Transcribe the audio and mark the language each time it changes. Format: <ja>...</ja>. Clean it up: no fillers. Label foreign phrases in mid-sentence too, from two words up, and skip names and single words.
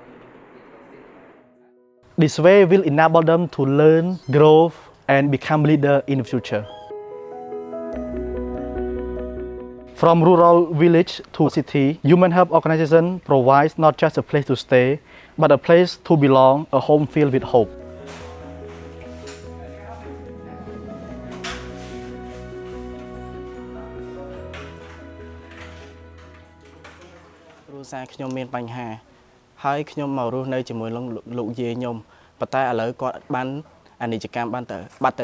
<en>This way will enable them to learn, grow, and become leaders in the future. From rural village to city, Human Health Organization provides not just a place to stay, but a place to belong, a home filled with hope.</en> <km>គ្រួសារខ្ញុំមានបញ្ហាហើយខ្ញុំមករស់នៅជាមួយលោកយាយខ្ញុំប៉ុន្តែឥឡូវគាត់បានអានិច្ចកម្មបានទៅបាត់ទៅ</km>